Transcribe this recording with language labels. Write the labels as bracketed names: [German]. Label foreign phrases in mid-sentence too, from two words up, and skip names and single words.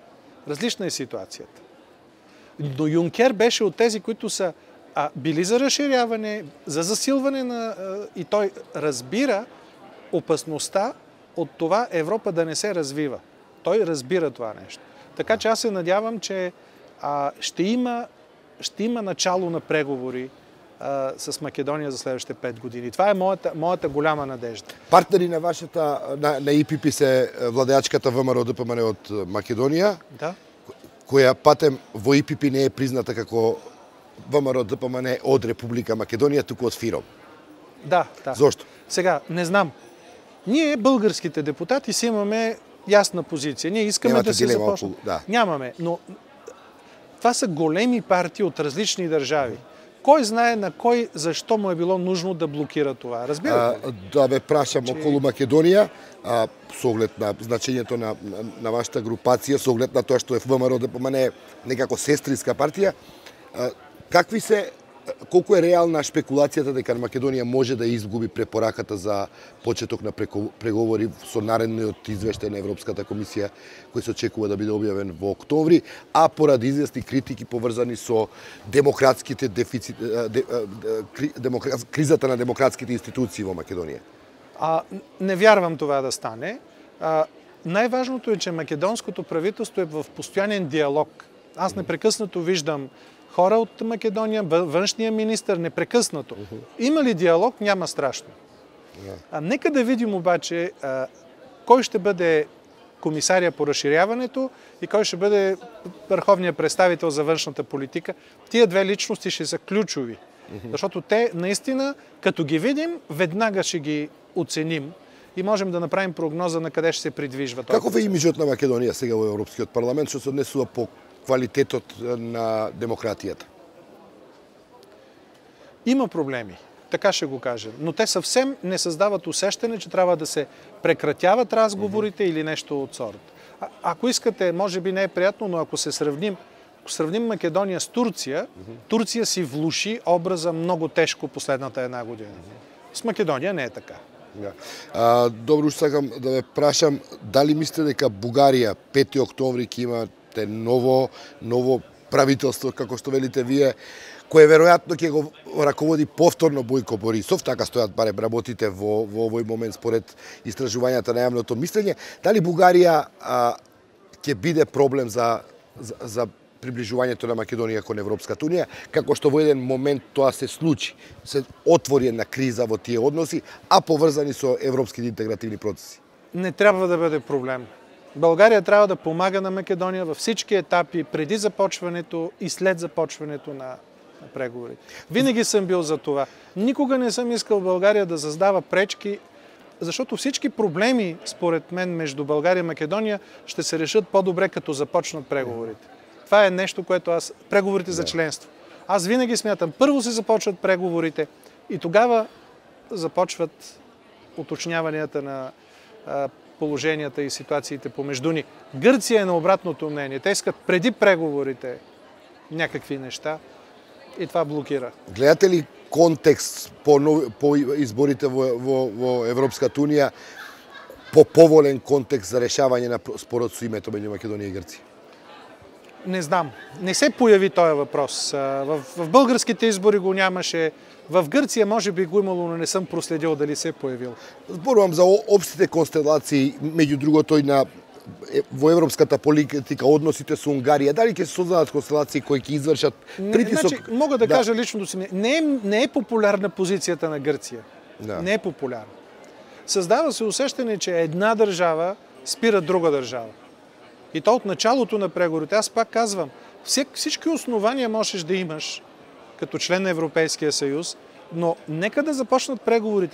[Bulgarian] Но Юнкер беше от тези, които са били за разширяване, за засилване и той разбира опасността от това Европа да не се развива. Той разбира това нещо. Така че аз се надявам, че ще има начало на преговори с Македония за следващите 5 години. Това е моята голяма надежда. [Macedonian] Партнери на вашата, на ИПП се владеачката ВМРО ДПМН от Македонија, која патем во ИПП не е призната како ВМРО ДПМН од Република Македонија, туку од ФИРОМ. Да. Зошто? [Bulgarian] Сега, не знам. Ние, българските депутати, си имаме ясна позиция. Ние искаме да се започнем. Нямаме, но това са големи партии от различни държави. Кой знае на кой, защо му е било нужно да блокира това? Разбирате ли? [Macedonian] Да ве прашам околу Македонија, со оглед на значењето на вашата групација, со оглед на тоа што е ВМРО ДПМН некако сестринска партија, колку е реална шпекулацијата дека Македонија може да изгуби препораката за почеток на преговори со наредниот извештај на Европската комисија, кој се очекува да биде објавен во октомври, а поради известни критики поврзани со кризата на демократските институции во Македонија? [Bulgarian] Не вярвам това да стане. Най-важното е, че македонското правителство е в постоянен диалог Аз непрекъснато виждам хора от Македония, външния министър, непрекъснато. Има ли диалог? Няма страшно. Нека да видим обаче кой ще бъде комисария по разширяването и кой ще бъде върховният представител за външната политика. Тия две личности ще са ключови. Защото те наистина, като ги видим, веднага ще ги оценим и можем да направим прогноза на къде ще се придвижва. [Macedonian] Каков е имиджот на Македонија сега во Европскиот парламент, што се однесува по квалитетот на демократијата? [Bulgarian] Има проблеми, така ще го кажем, но те съвсем не създават усещане, че трябва да се прекратяват разговорите или нещо от сорт. Ако искате, може би не е приятно, но ако сравним Македония с Турция, Турция си влуши образа много тежко последната една година. С Македония не е така. [Macedonian] Добро, сакам да ве прашам, дали мислите дека Бугарија 5 октомври ќе имате ново правителство, како што велите вие, кое веројатно ќе го раководи повторно Бојко Борисов, така стојат барем работите во овој момент според истражувањата на јавното мислење, дали Бугарија ќе биде проблем за приближувањето на Македонија кон Европската унија, како што во еден момент тоа се случи, се отвори една криза во тие односи, а поврзани со европските интегративни процеси? [Bulgarian] Не трябва да бъде проблем. България трябва да помага на Македония във всички етапи, преди започването и след започването на преговорите. Винаги съм бил за това. Никога не съм искал България да създава пречки, защото всички проблеми, според мен, между България и Македония ще се решат по-добре, като започнат преговорите. Това е нещо, което преговорите за членство. Аз винаги смятам, първо се започват преговорите и тогава започват уточняванията на положенията и ситуациите помежду ни. Гърция е на обратното мнение. Те искат преди преговорите някакви неща и това блокира. [Macedonian] Гледате ли контекст по изборите во Европската унија, по поволен контекст за решавање на спорот со името меѓу Македонија и Грција? [Bulgarian] Не знам. Не се появи този въпрос. В българските избори го нямаше. В Гърция може би го имало, но не съм проследил дали се е появил. [Macedonian] Зборувам за општите констелации, меѓу другото и во европската политика, односите со Унгарија. Дали ќе се создадат констелации кои ќе извршат притисок? [Bulgarian] Значи, мога да кажа личното си. Не е популярна позицията на Гърция. Не е популярна. Създава се усещане, че една държава спира друга държава. И то от началото на преговорите. Аз пак казвам, всички основания можеш да имаш като член на Европейския съюз, но нека да започнат преговорите.